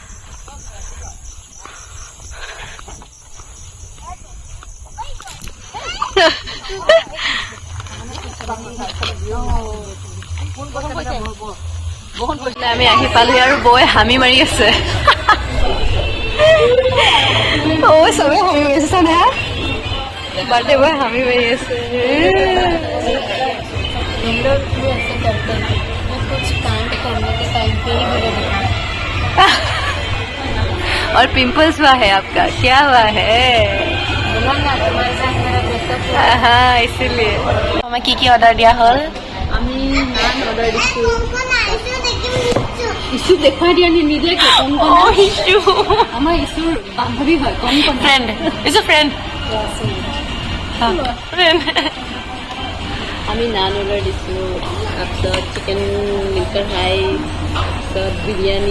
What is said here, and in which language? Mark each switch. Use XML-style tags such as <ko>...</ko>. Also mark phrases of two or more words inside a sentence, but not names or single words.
<as>আমি আহি পালো আৰু বৌয়ে হামি মাৰি আছে চবে হামি মাৰি আছে না</as> <en>birthday boy</en> <as>হামি মাৰি আছে</as> <hi>और पिंपल्स हुआ है आपका क्या हुआ है हाँ इसीलिए मैं की ऑर्डर दिया हल</hi> <as>আমি নান অর্ডার দিছো ইছ্যু দেখুৱাই দিয়া নিদিয়াকে কম কম ইছু আমাৰ ইছ্যুৰ বান্ধৱী হয় কম কম</as> <en>friend is a friend friend</en> <as>আমি নান অৰ্ডাৰ দিছিলোঁ তাৰপিছত চিকেন মিল্কৰ ৰাইচ তাৰপিছত বিৰিয়ানী</as>